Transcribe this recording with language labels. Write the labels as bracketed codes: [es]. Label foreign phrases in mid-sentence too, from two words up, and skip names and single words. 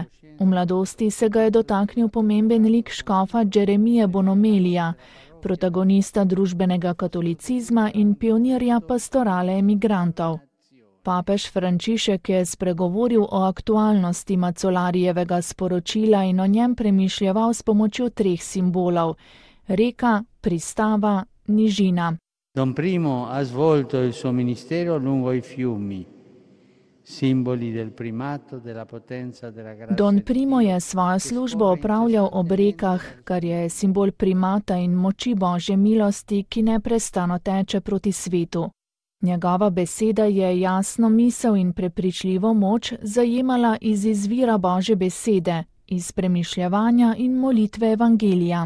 [sl] V mladosti se ga je dotaknil pomemben lik škofa Geremije Bonomelija, protagonista družbenega katolicizma in pionirja pastorale emigrantov. Papež Frančišek je spregovoril o aktualnosti Mazzolarijevega sporočila in o njem premišljeval s pomočjo treh simbolov: reka, pristava, nižina. [it] Don Primo ha svolto il suo ministero lungo i fiumi, simboli del primato della potenza della grazia. [sl] Don Primo je svojo službo opravljal ob rekah, kar je simbol primata in moči Božje milosti, ki neprestano teče proti svetu. Njegova beseda je jasno misel in prepričljivo moč zajemala iz izvira Božje besede, iz premišljevanja in molitve evangelija.